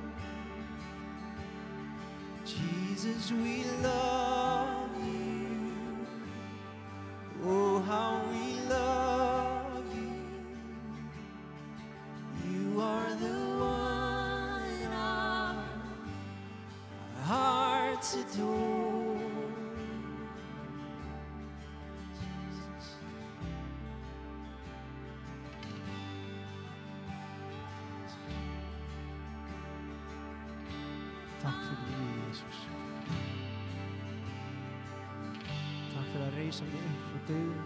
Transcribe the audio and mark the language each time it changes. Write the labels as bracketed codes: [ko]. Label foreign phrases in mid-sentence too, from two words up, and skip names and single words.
[en] Jesus, we love you. Oh, how we love you. You are the one our hearts adore. [is] Takk fyrir lífið, Jesus. Takk fyrir að reisa mig upp frá dauðum.